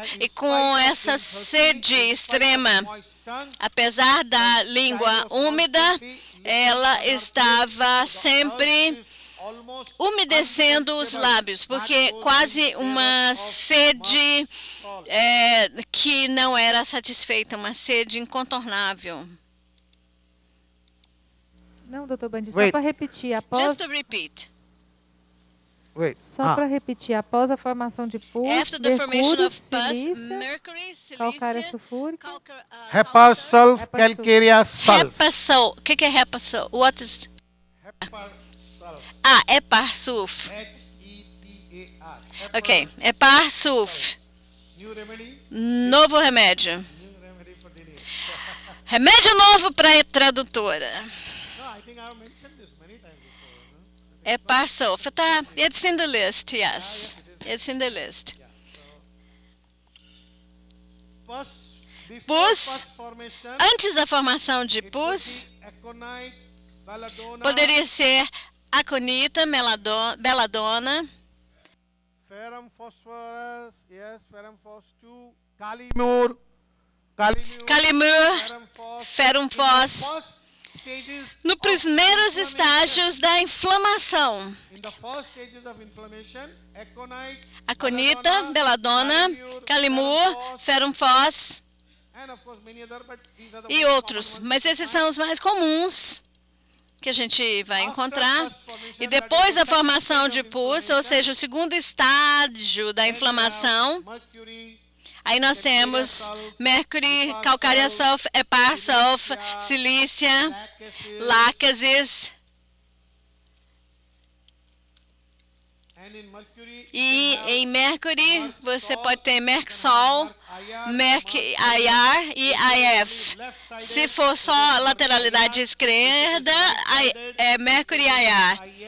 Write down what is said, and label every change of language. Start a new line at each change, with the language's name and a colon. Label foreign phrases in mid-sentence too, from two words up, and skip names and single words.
Portuguese: E com essa sede extrema, apesar da língua úmida, ela estava sempre umedecendo os lábios, porque quase uma sede que não era satisfeita, uma sede incontornável. Não, Dr. Bandi, só para repetir, após...
English: Just to repeat.
Portuguese: Só para repetir, após a formação de pus, mercúrio, silícia, calcária sulfúrica, Hepasulf, calcária sulf. Hepasol. O que é Hepasol?
English: What is... Heparsulf.
Portuguese: Ok, Heparsulf. Novo remédio. Remédio novo para a tradutora. Heparsulf.
English: It's in the list, yes. It's in the list.
Portuguese: Pus, antes da formação de pus, poderia ser aconita, beladona, ferrum phosphorus, yes, ferrum phos 2, calimur, ferrum phos. Nos primeiros estágios da inflamação, aconita, beladona, calimur, ferrum phos e outros. Mas esses são os mais comuns que a gente vai encontrar. E depois da formação de pus, ou seja, o segundo estágio da inflamação, aí nós temos mercúrio, calcária sulf, heparsulf, silícia, lácases. E em mercúrio você pode ter Mercsol, Merc-IR e IF. Se for só lateralidade esquerda, é Mercury IR.